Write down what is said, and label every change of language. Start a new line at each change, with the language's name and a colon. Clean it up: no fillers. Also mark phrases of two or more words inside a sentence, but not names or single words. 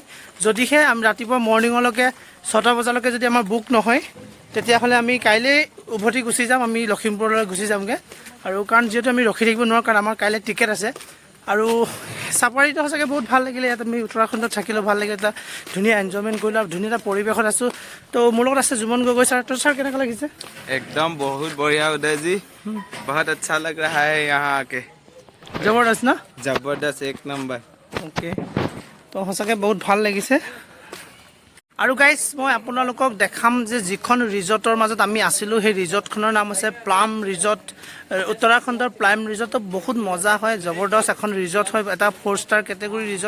Assamese: যদিহে আমি ৰাতিপুৱা মৰ্নিঙলৈকে 6টা বজালৈকে যদি আমাৰ বুক নহয়, তেতিয়াহ'লে আমি কাইলৈ উভতি গুচি যাম, আমি লখিমপুৰলৈ গুচি যামগৈ। আৰু কাৰণ যিহেতু আমি ৰখি থাকিব নোৱাৰোঁ, কাৰণ আমাৰ কাইলৈ টিকেট আছে। আৰু চাফাৰীটো সঁচাকৈ বহুত ভাল লাগিলে। ইয়াত আমি উত্তৰাখণ্ডত থাকিলেও ভাল লাগিলে, এটা ধুনীয়া এনজয়মেণ্ট কৰিলোঁ আৰু ধুনীয়া এটা পৰিৱেশত আছোঁ। তো মোৰ লগত আছে জুমন গগৈ ছাৰ। তো ছাৰ কেনেকুৱা লাগিছে?
Hindi: एकदम बहुत बढ़िया उदय जी, बहुत अच्छा लग रहा है यहाँ आके।
Assamese: জবৰদস্ত না?
Hindi: जबरदस्त, एक नंबर। ओके,
Assamese: তো সঁচাকৈ বহুত ভাল লাগিছে। আৰু গাইজ মই আপোনালোকক দেখাম যে যিখন ৰিজৰ্টৰ মাজত আমি আছিলোঁ, সেই ৰিজৰ্টখনৰ নাম আছে প্লাম ৰিজৰ্ট, উত্তৰাখণ্ডৰ প্লাম ৰিজৰ্ট। বহুত মজা হয়, জবৰদস্ত এখন ৰিজৰ্ট হয়, এটা 4 ষ্টাৰ কেটেগৰী ৰিজৰ্ট।